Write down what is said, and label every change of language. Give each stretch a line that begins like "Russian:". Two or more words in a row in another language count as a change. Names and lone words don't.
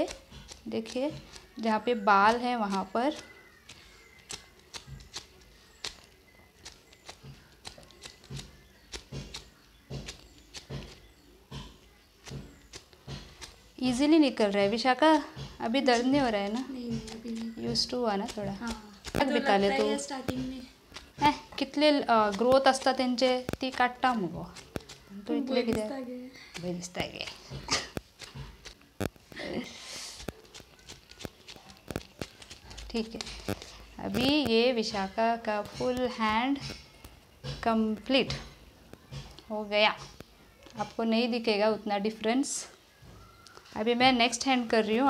Hindi: देखिए जहाँ पे बाल है वहाँ पर इजीली निकल रहा है। विशाखा अभी दर्द नहीं हो रहा है ना? नहीं अभी नहीं।
English: used to
Hindi: हुआ ना थोडा. हाँ
Konkani: बिताले तू
Hindi: स्टार्टिंग में
Konkani: कितले ग्रोथ असता त्यांचे ती काढता मगो तू इतले किती बरे दिसता गे.
Hindi: ठीक है, अभी ये विशाखा का
English: full hand
Hindi: कंप्लीट हो गया. आपको नहीं दिखेगा उतना डिफरेंस. अभी मैं
English: next hand
Hindi: कर रही हूँ.